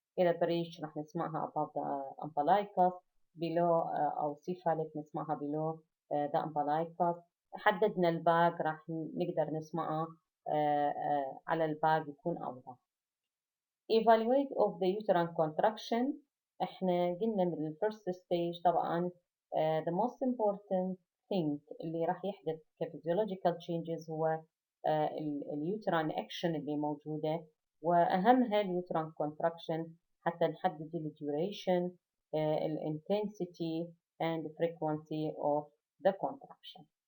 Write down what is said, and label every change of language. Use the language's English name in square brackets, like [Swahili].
[Arabic] إذا بريش راح نسمعها [English] above the umbilicus, below أو cephalic نسمعها below the umbilicus. [Arabic] حددنا الباك راح نقدر نسمعها على الباك يكون أوضح. [English] Evaluate of the uterine contraction. [Arabic] احنا قلنا من [English] first stage طبعا the most important thing [Arabic] اللي راح يحدث [English] كphysiological changes [Arabic] هو اليوترين [English] action [Arabic] اللي موجودة، وأهمها اليوترين [English] contraction [Arabic] حتى نحدد [English] duration, intensity and frequency of the contraction.